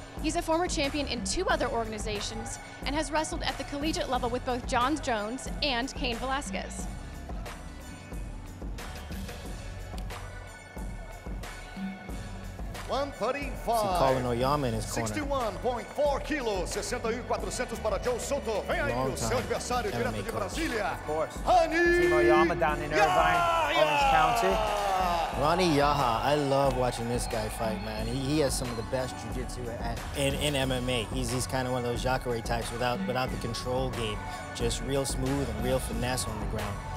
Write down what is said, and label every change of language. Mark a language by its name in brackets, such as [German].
[English] He's a former champion in 2 other organizations and has wrestled at the collegiate level with both John Jones and Cain Velasquez. Colin Oyama in his corner. [Portuguese] 61.4 kilos, 61,400 para Joe Soto. Vem aí o seu adversário direto de Brasília. [English] Of course. Rani Team Oyama down in Irvine, Orange County. Rani Yahya, I love watching this guy fight, man. He has some of the best jiu-jitsu in MMA. He's kind of one of those Jacare types without the control game. Just real smooth and real finesse on the ground.